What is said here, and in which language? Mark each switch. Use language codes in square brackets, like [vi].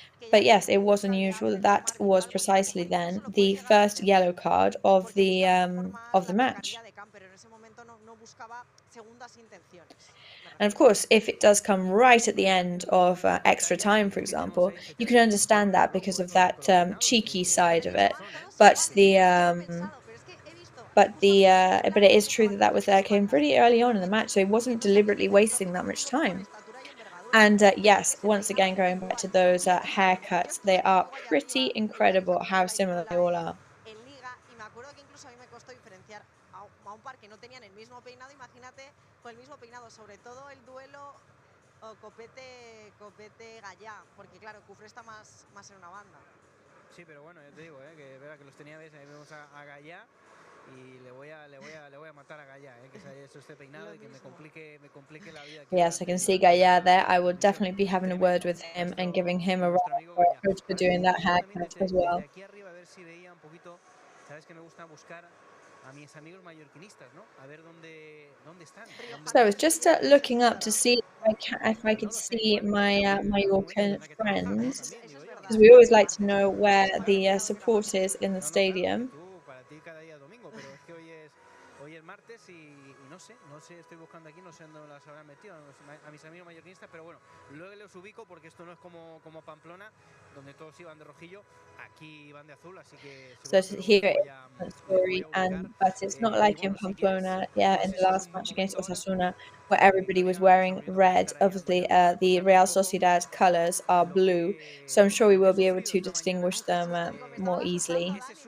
[en] But yes, it was unusual. That was precisely then the first yellow card of the match. [es] ese momento no buscaba segundas intenciones. [en] And of course, if it does come right at the end of extra time, for example, you can understand that because of that cheeky side of it. But it is true that was came pretty early on in the match, so he wasn't deliberately wasting that much time. And yes, once again, going back to those haircuts, they are pretty incredible how similar they all are. [es] En Liga, y me acuerdo que incluso a mí me costó diferenciar a un par que no tenían el mismo peinado, imagínate, con el mismo peinado, sobre todo el duelo Copete-Gallá, porque claro, Cufré está más en una banda. Sí, pero bueno, yo te digo, que es verdad que los tenía, ves, ahí vemos a Gallá, y le voy a matar a Gallá, que se haya hecho este peinado y que me complique la vida. [en] Yes, I can see Gallá there. I will definitely be having a word with him and giving him a round of applause for doing that haircut as well. [es] Desde aquí arriba a ver si veía un poquito, sabes que me gusta buscar a mis amigos mallorquinistas, ¿no? A ver dónde están. [en] So I was just looking up to see if I could see my Mallorcan friends, because we always like to know where the support is in the stadium. [es] Para ti cada día es domingo, pero es que hoy es martes y no sé, estoy buscando aquí, no sé dónde las habrán metido a mis amigos mallorquinistas, pero bueno, luego los ubico porque esto no es como Pamplona, donde todos iban de rojillo, aquí iban de azul, así que [en] So here is story, but it's not like in Pamplona, in the last match against Osasuna, where everybody was wearing red. Obviously, the Real Sociedad colours are blue, so I'm sure we will be able to distinguish them more easily.